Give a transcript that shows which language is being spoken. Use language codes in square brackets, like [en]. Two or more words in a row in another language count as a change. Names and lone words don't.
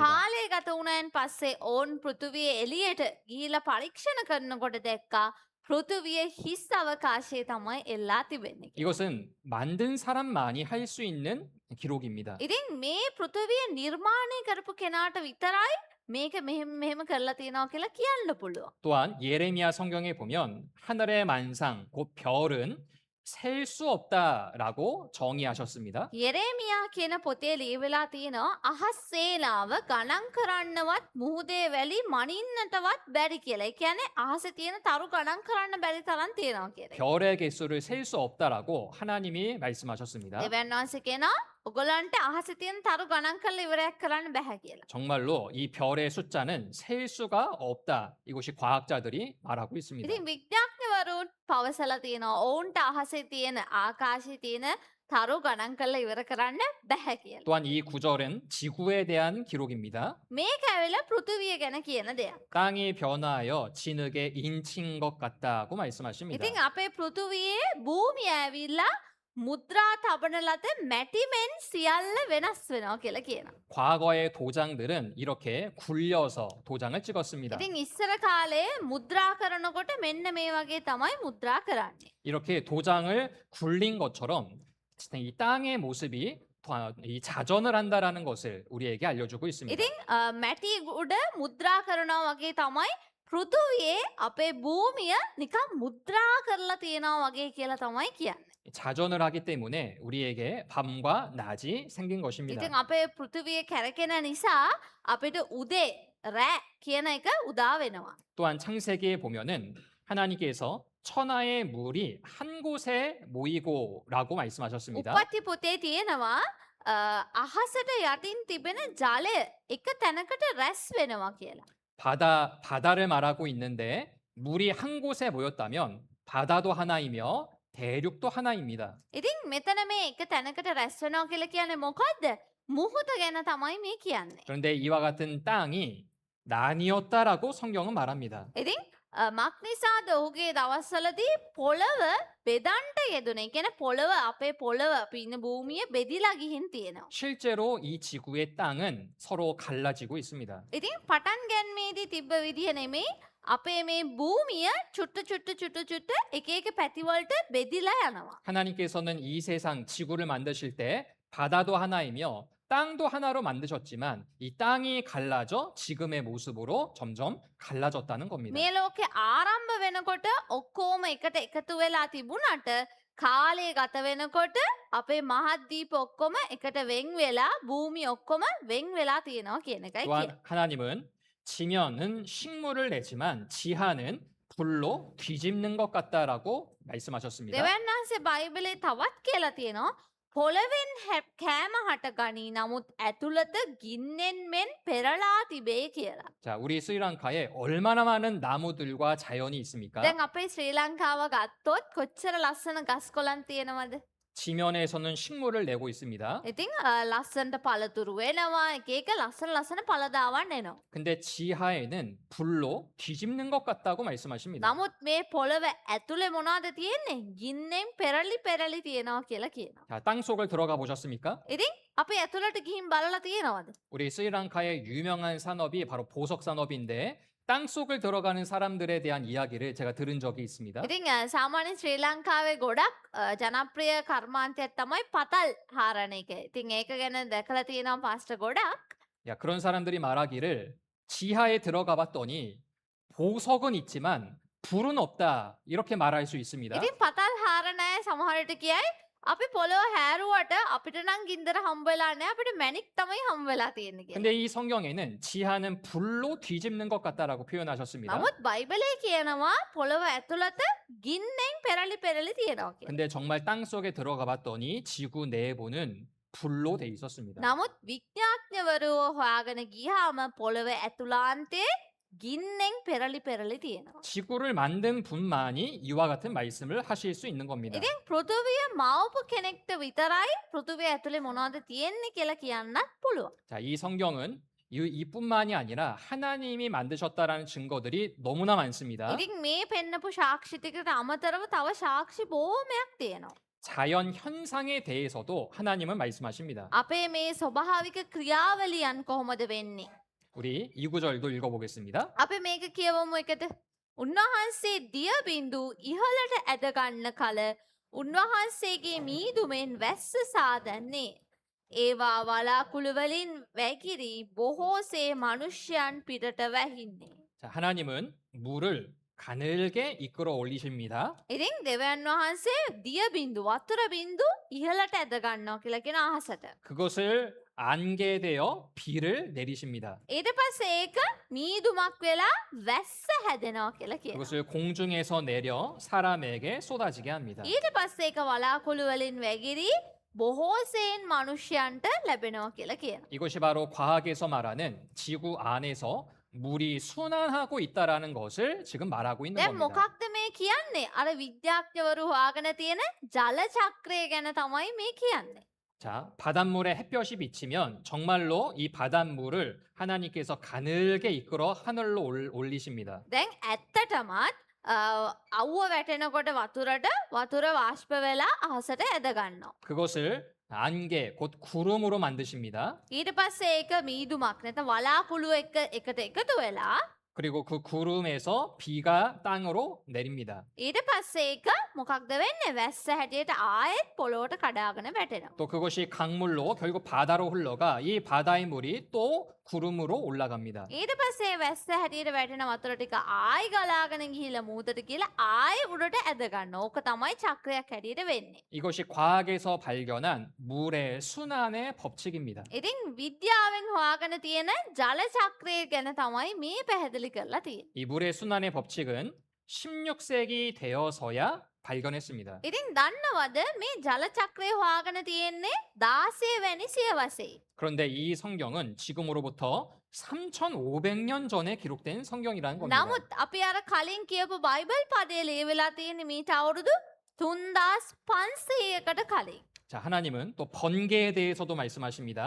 [si] කාලය ගත වුණායින් පස්සේ ඕන් පෘථුවිය එළියට ගිහිලා පරීක්ෂණ කරනකොට දැක්කා පෘථුවිය හිස් අවකාශයේ තමයි එල්ලා තිබෙන්නේ. කියලා. [ko] 이것은 만든 사람만이 할 수 있는 기록입니다. [si] ඉතින් මේ පෘථුවිය නිර්මාණය කරපු කෙනාට විතරයි මේක මෙහෙම කරලා තියෙනවා කියලා කියන්න පුළුවන්. [ko] 또한 예레미야 성경에 보면 하늘의 만상, 곧 별은 셀 수 없다라고 정의하셨습니다. [si] යෙරේමියා කියන පොතේ ලියවිලා තියෙනවා අහස් සේනාව ගණන් කරන්නවත් මුහුදේ වැලි මනින්නටවත් බැරි කියලා. ඒ කියන්නේ අහසේ තියෙන තරු ගණන් කරන්න බැරි තරම් තියෙනවා කියලා. [ko] 별의 개수를 셀 수 없다라고 하나님이 말씀하셨습니다. [si] දෙවියන් වහන්සේ කියනවා ඔයගොල්ලන්ට අහසේ තියෙන තරු ගණන් කරලා ඉවරයක් කරන්න බෑ කියලා. [ko] 정말로 이 별의 숫자는 셀 수가 없다. 이것이 과학자들이 말하고 있습니다. [si] ඉතින් විද්‍යාඥවරුන් පවසලා තියෙනවා ඔවුන්ට අහසේ තියෙන ආකාශයේ තියෙන තරු ගණන් කරලා ඉවර කරන්න බෑ කියලා. [ko] 또한 이 구절은 지구에 대한 기록입니다. [si] මේක ඇවිල්ලා පෘථුවිය ගැන කියන දෙයක්. [ko] 땅이 변화하여 진흙에 인친 것 같다고 말씀하십니다. [si] ඉතින් අපේ පෘථුවියේ භූමිය ඇවිල්ලා මුද්‍රා තබන ලද මැටිමෙන් සියල්ල වෙනස් වෙනවා කියලා කියනවා. [ko] 과거의 도장들은 이렇게 굴려서 도장을 찍었습니다. [si] ඉතින් ඉස්සර කාලේ මුද්‍රා කරනකොට මෙන්න මේ වගේ තමයි මුද්‍රා කරන්නේ. [ko] 이렇게 도장을 굴린 것처럼 이 땅의 모습이 이 자전을 한다라는 것을 우리에게 알려주고 있습니다. [si] ඉතින් මැටි උඩ මුද්‍රා කරනවා වගේ තමයි පෘථුවියේ අපේ භූමිය නිකන් මුද්‍රා කරලා තියෙනවා වගේ කියලා තමයි කියන්නේ. [ko] 자전을 하기 때문에 우리에게 밤과 낮이 생긴 것입니다. [si] ඉතින් අපේ පෘථුවිය කැරකෙන නිසා අපිට උදේ රෑ කියන එක උදා වෙනවා. [ko] 또한 창세기에 보면은 하나님께서 천하의 물이 한 곳에 모이고라고 말씀하셨습니다. [si] උප්පත්ති පොතේ තියෙනවා අහසට යටින් තිබෙන ජලය එක තැනකට රැස් වෙනවා කියලා. [ko] 바다를 말하고 있는데 물이 한 곳에 모였다면 바다도 하나이며 대륙도 하나입니다. [si] ඉතින් මෙතන මේ එක තැනකට රැස් වෙනවා කියලා කියන්නේ මොකද්ද? මුහුද ගැන තමයි මේ කියන්නේ. [ko] 그런데 이와 같은 땅이 나뉘었다라고 성경은 말합니다. [si] ඉතින් මක් නිසාද ඔහුගේ දවස්වලදී පොළව බෙදන්ට යෙදුනේ. ඒ කියන්නේ පොළව අපේ පොළව අපි ඉන්න භූමිය බෙදිලා ගිහින් තියෙනවා. [ko] 실제로 이 지구의 땅은 서로 갈라지고 있습니다. [si] ඉතින් පටන් ගැනීමේදී තිබ්බ විදිහ නෙමෙයි අපේ මේ භූමිය චුට්ට එක එක පැති වලට බෙදිලා යනවා. [ko] 하나님께서는 이 세상 지구를 만드실 때 바다도 하나이며 땅도 하나로 만드셨지만 이 땅이 갈라져 지금의 모습으로 점점 갈라졌다는 겁니다. [si] මේ ලෝකේ ආරම්භ වෙනකොට ඔක්කොම එකට එකතු වෙලා තිබුණාට කාලය ගත වෙනකොට අපේ මහද්දීප ඔක්කොම එකට වෙන් වෙලා භූමිය ඔක්කොම වෙන් වෙලා තියෙනවා කියන එකයි කියන්නේ. [ko] 또한 하나님은 지면은 식물을 내지만 지하는 불로 뒤집는 것 같다라고 말씀하셨습니다. [si] දෙවියන් වහන්සේ බයිබලේ තවත් කියලා තියෙනවා පොළවෙන් කෑම හට ගනී නමුත් ඇතුළත ගින්නෙන් මෙන් පෙරලා තිබේ කියලා. [ko] 자, 우리 스리랑카에 얼마나 많은 나무들과 자연이 있습니까? [si] දැන් අපේ ශ්‍රී ලංකාව ගත්තොත් කොච්චර ලස්සන ගස් කොළන් තියෙනවද? [ko] 지면에서는 식물을 내고 있습니다. [si] ඉතින් ලස්සනට පළතුරු වෙනවා එක එක ලස්සන පළදාවන් එනවා. [ko] 근데 지하에는 불로 뒤집는 것 같다고 말씀하십니다. [si] නමුත් මේ පොළව ඇතුලේ මොනවද තියෙන්නේ? ගින්නෙන් පෙරලි තියෙනවා කියලා කියනවා. [ko] 자, 땅 속을 들어가 보셨습니까? [si] ඉතින් අපි ඇතුලට ගිහින් බලලා තියෙනවද? [ko] 우리 스리랑카의 유명한 산업이 바로 보석 산업인데 땅 속을 들어가는 사람들에 대한 이야기를 제가 들은 적이 있습니다. [si] ඉතින් සාමාන්‍ය ශ්‍රී ලංකාවේ ගොඩක් ජනප්‍රිය කර්මාන්තයක් තමයි පතල් හාරණ එක. ඉතින් ඒක ගැන දැකලා තියෙනවා පාස්ටර් ගොඩක්. [ko] 야, 그런 사람들이 말하기를 지하에 들어가 봤더니 보석은 있지만 불은 없다 이렇게 말할 수 있습니다. [si] ඉතින් පතල් හාරණ අය සමහර විට කියයි අපි පොළොව හැරුවට අපිට නම් ගින්දර හම්බ වෙලා නැහැ. අපිට මැණික් තමයි හම්බ වෙලා තියෙන්නේ කියලා. [ko] 근데 이 성경에는 지하는 불로 뒤집는 것 같다라고 표현하셨습니다. [si] නමුත් බයිබලයේ කියනවා පොළොව ඇතුළත ගින්නෙන් පෙරලි පෙරලි තියෙනවා කියලා. [ko] 근데 정말 땅 속에 들어가 봤더니 지구 내부는 불로 돼 있었습니다. [si] නමුත් විද්‍යාඥවරුව හොයාගෙන ගියාම පොළොව ඇතුළාන්තයේ ගින්නෙන් පෙරලි පෙරලි තියෙනවා. [ko] 지구를 만든 분만이 이와 같은 말씀을 하실 수 있는 겁니다. [si] ඉතින් පෘථුවිය මවපු කෙනෙක්ට විතරයි පෘථුවිය ඇතුලේ මොනවද තියෙන්නේ කියලා කියන්නත් පුළුවන්. [ko] 자, 이 성경은 이뿐만이 아니라 하나님이 만드셨다라는 증거들이 너무나 많습니다. [si] ඉතින් මේ පෙන්නපු සාක්ෂි ටිකට අමතරව තව සාක්ෂි බොහොමයක් තියෙනවා. [ko] 자연 현상에 대해서도 하나님은 말씀하십니다. [si] අපේ මේ ස්වභාවික ක්‍රියාවලියන් කොහොමද වෙන්නේ? [ko] 우리 이 구절도 읽어보겠습니다. [si] අපි මේක කියවමු එකට. උන්වහන්සේ දිය බිඳු ඉහළට ඇද ගන්න කල උන්වහන්සේගේ මීදුමෙන් වැස්ස සාදන්නේ. ඒවා වලාකුළු වලින් වැగిරි බොහෝසේ මනුෂ්‍යයන් පිටට වැහින්නේ. [ko] 자, 하나님은 물을 가늘게 이끌어 올리십니다. [si] ඉතින් දෙවියන් වහන්සේ දිය බිඳු වතුර බිඳු ඉහළට ඇද ගන්නවා කියලා කියන අහසට. [ko] 그것을 안개되어 비를 내리십니다. [si] ඊට පස්සේ ඒක මීදුමක් වෙලා වැස්ස හැදෙනවා කියලා කියනවා. [ko] 그것을 공중에서 내려 사람에게 쏟아지게 합니다. [si] ඊට පස්සේ ඒක වලාකුළු වලින් වැగిරි බොහෝසෙයින් මනුෂ්‍යයන්ට ලැබෙනවා කියලා කියනවා. [ko] 이것이 바로 과학에서 말하는 지구 안에서 물이 순환하고 있다라는 것을 지금 말하고 있는 [si] දැන් [ko] 겁니다. [si] මොකක්ද මේ කියන්නේ? අර විද්‍යාඥවරු හොයාගෙන තියෙන ජල චක්‍රය ගැන තමයි මේ කියන්නේ. [ko] 자, 바닷물에 햇볕이 비치면 정말로 이 바닷물을 하나님께서 가늘게 이끌어 하늘로 올리십니다. [si] දැන් ඇත්තටමත් අවුව වැටෙනකොට වතුර වාෂ්ප වෙලා අහසට ඇද ගන්නවා. [ko] 그것을 안개, 곧 구름으로 만드십니다. [si] ඊට පස්සේ ඒක මීදුමක් නැත්නම් වලාකුළු එකට එකතු වෙලා [ko] 그리고 그 구름에서 비가 땅으로 내립니다. [si] ඊට පස්සේ ඒක මොකක්ද වෙන්නේ? වැස්ස හැටියට ආයෙත් පොළොවට කඩාගෙන වැටෙනවා. [ko] 또 그것이 강물로 결국 바다로 흘러가 이 바다의 물이 또 구름으로 올라갑니다. [si] ඊට පස්සේ වැස්ස හැටියට වැටෙන වතුර ටික ආයෙ ගලාගෙන ගිහිල්ලා මූදට කියලා ආයෙ උඩට ඇද ගන්නවා. ඕක තමයි චක්‍රයක් හැටියට වෙන්නේ. [ko] 이것이 과학에서 발견한 물의 순환의 법칙입니다. [si] ඉතින් විද්‍යාවෙන් හොයාගෙන තියෙන ජල චක්‍රය ගැන තමයි මේ පැහැදිලි කරලා තියෙන්නේ. [ko] 이 물의 순환의 법칙은 16세기 되어서야 발견했습니다. [si] ඉතින් දන්නවද මේ ජල චක්‍රය හොයාගෙන තියෙන්නේ 16 වැනි සියවසේ. [ko] 그런데 이 성경은 지금으로부터 3,500년 전에 기록된 성경이라는 겁니다. [si] නමුත් අපි අර කලින් කියපු බයිබල් පදේ ලියවිලා තියෙන්නේ මීට අවුරුදු 3500කට කලින්. [ko] 자, 하나님은 또 번개에 대해서도 말씀하십니다.